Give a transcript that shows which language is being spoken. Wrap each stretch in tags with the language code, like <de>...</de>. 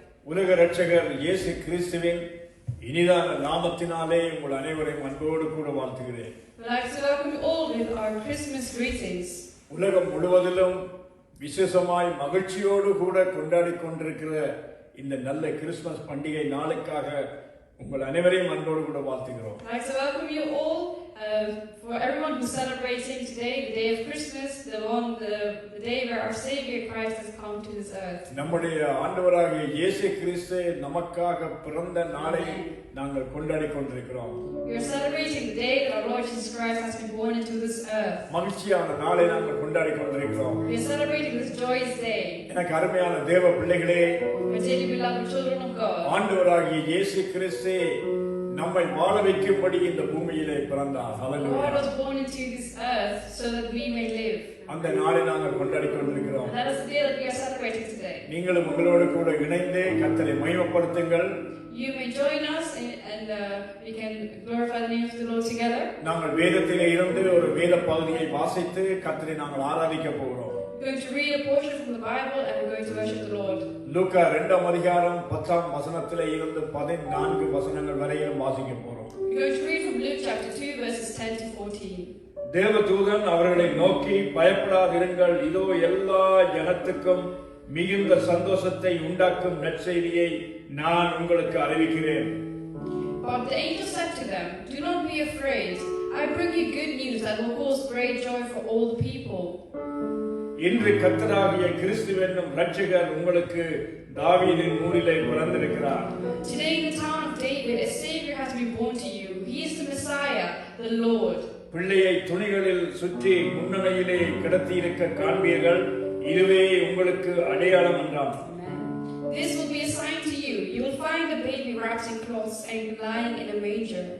<ta>உலக இரட்சகர் இயேசு கிறிஸ்துவின் இனிதான நாமத்தினாலே உங்கள் அனைவரையும் அன்போடு கூட வாழ்த்துகிறேன்.</ta> <en>I'd like to welcome you all with our Christmas greetings.</en> <ta>உலகம் முழுவதிலும் விசேஷமாய் மகிழ்ச்சியோடு கூட கொண்டாடி கொண்டிருக்கிற இந்த நல்ல கிறிஸ்துமஸ் பண்டிகை நாளுக்காக உங்கள் அனைவரையும் அன்போடு கூட வாழ்த்துகிறோம்.</ta> <en>I'd like to welcome you all for everyone who's celebrating today, the day of Christmas, the day where our Savior Christ has come to this earth.</en> <ta>நம்முடைய ஆண்டவராகிய இயேசு கிறிஸ்து நமக்காக பிறந்த நாளை நாங்கள் கொண்டாடி கொண்டிருக்கிறோம்.</ta> <en>We are celebrating the day that our Lord Jesus Christ has been born into this earth.</en> <ta>மகிழ்ச்சியான நாளை நாங்கள் கொண்டாடி கொண்டிருக்கிறோம்.</ta> <en>We are celebrating this joyous day.</en> <ta>எனக்கு அருமையான தேவ பிள்ளைகளே,</ta> <en>My dearly beloved children of God,</en> <ta>ஆண்டவராகிய இயேசு கிறிஸ்து நம்மை வாழ வைக்கும்படி இந்த பூமியிலே பிறந்தார்.</ta> <en>God was born into this earth so that we may live.</en> <ta>அந்த நாளை நாங்கள் கொண்டாடி கொண்டிருக்கிறோம்.</ta> <en>And that is the day that we are celebrating today.</en> <ta>நீங்களும் உங்களோடு கூட இணைந்து கர்த்தரை மகிமைப்படுத்துங்கள்.</ta> <en>You may join us and we can glorify the name of the Lord together.</en> <ta>நாங்கள் வேதத்திலே இருந்து ஒரு வேத பகுதியை வாசித்து கர்த்தரை நாங்கள் ஆராதிக்க போகிறோம்.</ta> <en>We're going to read a portion from the Bible and we're going to worship the Lord.</en> <ta>லூக்கா 2ஆம் அதிகாரம் 10ஆம் வசனத்திலே இருந்து 14 வசனங்கள் வரையிலும் வாசிக்க போறோம்.</ta> <en>We're going to read from Luke chapter 2 verses 10 to 14.</en> <ta>தேவதூதன் அவர்களை நோக்கி, பயப்படாதிருங்கள், இதோ எல்லா ஜனத்துக்கும் மிகுந்த சந்தோஷத்தை உண்டாக்கும் நற்செய்தியை நான் உங்களுக்கு அறிவிக்கிறேன்.</ta> <en>But the angel said to them, "Do not be afraid. I bring you good news that will cause great joy for all the people.</en> <ta>இன்று கர்த்தராகிய கிறிஸ்து என்னும் இரட்சகர் உங்களுக்கு தாவீதின் ஊரிலே பிறந்திருக்கிறார்.</ta> <en>Today in the town of David, a Savior has been born to you. He is the Messiah, the Lord."</en> <ta>பிள்ளையை துணிகளில் சுற்றி முன்னணியிலே கிடத்தியிருக்க காண்பீர்கள், இதுவே உங்களுக்கு அடையாளம் என்றான்.</ta> <en>This will be a sign to you. You will find a baby wrapped in cloths and lying in a manger.</en>